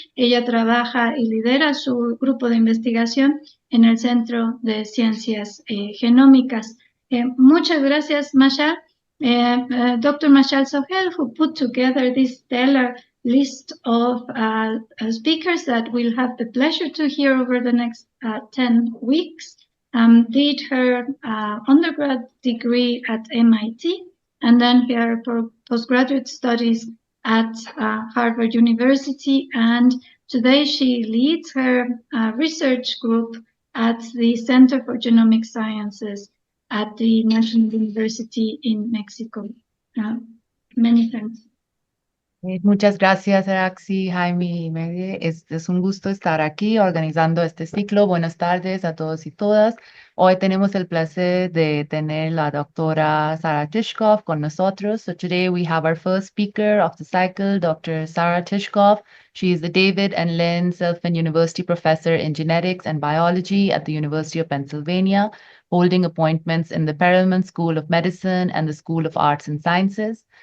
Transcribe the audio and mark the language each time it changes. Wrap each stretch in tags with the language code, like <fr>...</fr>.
<es>Ella trabaja y lidera su grupo de investigación en el Centro de Ciencias Genómicas. Muchas gracias, Mashaal. Dr.</es> <en>Mashaal Sohail, who put together this stellar list of speakers that we'll have the pleasure to hear over the next 10 weeks, did her undergrad degree at MIT and then her postgraduate studies at Harvard University, and today she leads her research group at the Center for Genomic Sciences at the National University in Mexico. Many thanks.</en> <es>Muchas gracias, Araxi, Jaime y Meade. Es un gusto estar aquí organizando este ciclo. Buenas tardes a todos y todas. Hoy tenemos el placer de tener la doctora Sarah Tishkoff con nosotros.</es> <en>So today we have our first speaker of the cycle, Dr. Sarah Tishkoff. She is the David and Lynn Selfin University Professor in Genetics and Biology at the University of Pennsylvania, holding appointments in the Perelman School of Medicine and the School of Arts and Sciences.</en>